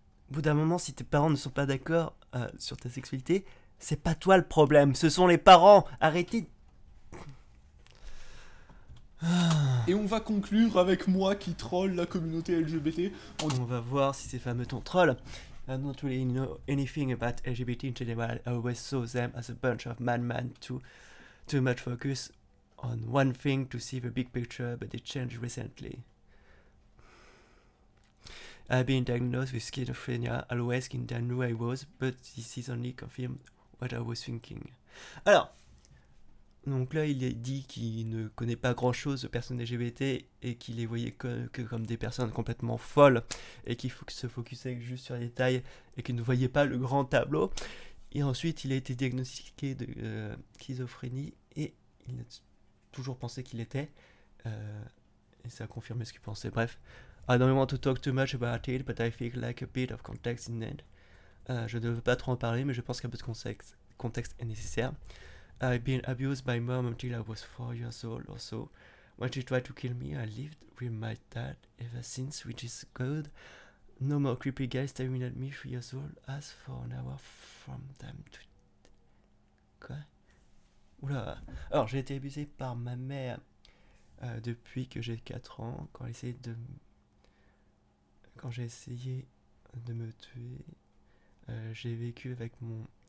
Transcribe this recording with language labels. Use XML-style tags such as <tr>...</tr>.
<fr>Au bout d'un moment, si tes parents ne sont pas d'accord sur ta sexualité, c'est pas toi le problème, ce sont les parents. Arrêtez. Et on va conclure avec moi qui troll la communauté LGBT. On va voir si ces fameux ton troll.</fr> <en>I don't really know anything about LGBT in general. I always saw them as a bunch of madmen too much focus on one thing to see the big picture, but it changed recently. I've been diagnosed with schizophrenia. Always didn't know I was, but this is only confirmed what I was thinking.</en> <fr>Alors, donc là, il est dit qu'il ne connaît pas grand-chose de personnes LGBT et qu'il les voyait que comme des personnes complètement folles et qu'il faut se focusait juste sur les détails et qu'il ne voyait pas le grand tableau. Et ensuite, il a été diagnostiqué de schizophrénie et il a toujours pensé qu'il était. Et ça a confirmé ce qu'il pensait. Bref.</fr> <en>I don't want to talk too much about it, but I feel like a bit of context in it.</en> <fr>Je ne veux pas trop en parler, mais je pense qu'un peu de contexte est nécessaire.</fr> <en>I've been abused by mom until I was 4 years old or so. When she tried to kill me, I lived with my dad ever since, which is good. No more creepy guys staring at me 3 years old, as for an hour from time to...</en> <fr>Quoi? Oula. Alors, j'ai été abusé par ma mère depuis que j'ai 4 ans, quand j'ai essayé de me tuer, j'ai vécu avec mon...</fr>